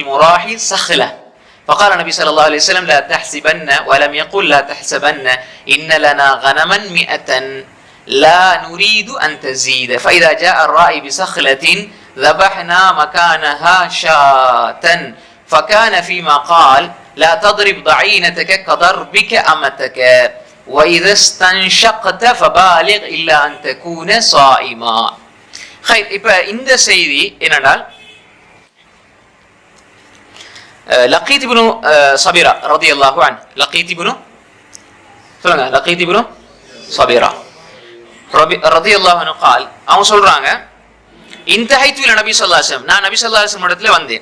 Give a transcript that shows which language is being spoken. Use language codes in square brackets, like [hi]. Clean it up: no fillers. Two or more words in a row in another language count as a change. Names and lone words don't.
[ar] المراحي سخلة فقال النبي صلى الله عليه وسلم لا تحسبن ولم يقل لا تحسبن إن لنا غنما 100 لا نريد أن تزيد فإذا جاء الراعي بسخلة ذبحنا مكانها شاة فكان فيما قال لا تضرب ضعينتك كضربك أمتك وإذا استنشقت فبالغ إلا أن تكون صائما. [ta] இப்ப இந்த செய்தி என்னடால், லகீத் இப்னு சபீரா [ar] رضي الله عنه, [ta] லகீத் இப்னு சபீரா [ar] رضي الله عنه [ta] قال, அவங்க சொல்றாங்க, [ar] انتهيت إلى النبي صلى الله عليه وسلم, [ta] நான் நபி [ar] صلى الله عليه وسلم [ta] இடத்துல வந்தேன்.